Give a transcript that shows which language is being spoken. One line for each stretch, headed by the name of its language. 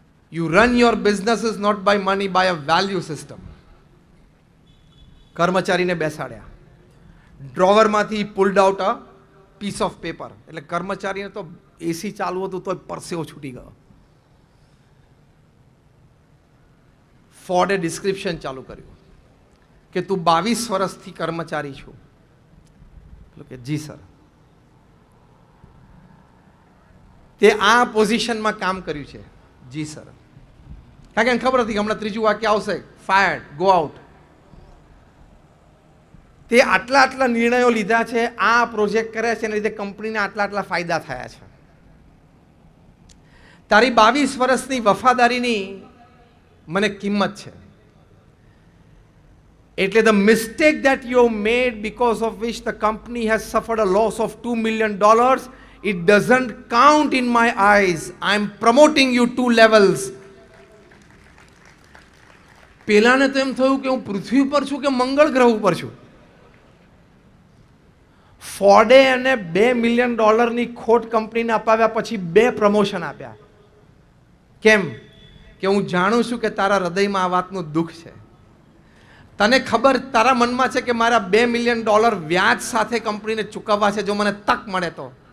English: You run your businesses not by money, by a value system.
Gujarati: કર્મચારીને બેસાડ્યા, ડ્રોવરમાંથી
English: Pulled out a piece of paper.
Gujarati: એટલે કર્મચારીને તો એસી ચાલુ હતું તો પરસેવો છૂટી ગયો. ફોર્ડે ડિસ્ક્રિપ્શન ચાલુ કર્યું કે તું 22 વર્ષથી કર્મચારી છું. કે જી સર. તે આ પોઝિશનમાં કામ કર્યું છે? જી સર. કારણ કે ખબર હતી કે હમણાં ત્રીજું વાક્ય આવશે, ફાયર્ડ, ગો આઉટ. તે આટલા આટલા નિર્ણયો લીધા છે, આ પ્રોજેક્ટ કર્યા છે, એના લીધે કંપનીને આટલા આટલા ફાયદા થયા છે. તારી 22 વર્ષની વફાદારીની મને કિંમત છે. એટલે
English: the mistake that you made because of which the company has suffered a loss of $2 million, it doesn't count in my eyes. I am promoting you 2 levels.
Gujarati: પેલાને તો એમ થયું કે હું પૃથ્વી ઉપર છું કે મંગળ ગ્રહ ઉપર છું. ફોર્ડે અને $2 million ખોટ કંપનીને અપાવ્યા પછી 2 પ્રમોશન આપ્યા. કેમ? કે હું જાણું છું કે તારા હૃદયમાં આ વાતનું દુઃખ છે. તને ખબર, તારા મનમાં છે કે મારા $2 million વ્યાજ સાથે કંપનીને ચૂકવવા છે, જો મને તક મળે તો.